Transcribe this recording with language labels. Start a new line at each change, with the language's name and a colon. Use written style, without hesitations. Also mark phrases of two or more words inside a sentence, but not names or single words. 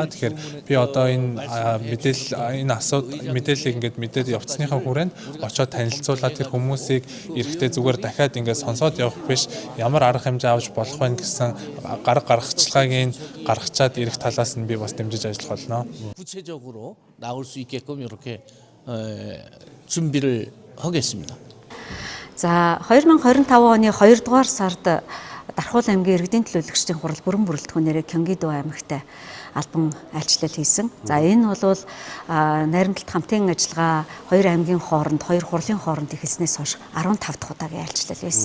Mongolian: Тэгэхээр би одоо энэ мэдээллийг ингээд мэдээд явцсныхаа хүрээнд очиод танилцуулаад тэр хүмүүсийг эрэхтэй зүгээр дахиад ингээд сонсоод явах биш, ямар арга хэмжээ авч болох вэ гэсэн гаргацлагыг гаргачаад ирэх талаас нь би бас дэмжиж ажиллах болно.
Korean: 구체적으로 나올 수 있게끔 이렇게 준비를 하겠습니다.
Mongolian: За 2025 оны 2 дугаар сард Дархуул аймгийн иргэдийн төлөөлөгчдийн хурал бүрэн бүрэлдэхүүнээр Кёнгэдо аймагт албан айлчлал хийсэн. За энэ бол найрамдалт хамтын ажиллагаа хоёр аймгийн хооронд, хоёр хурлын хооронд эхэлснээс хойш 15 дахь удаагийн айлчлал байсан.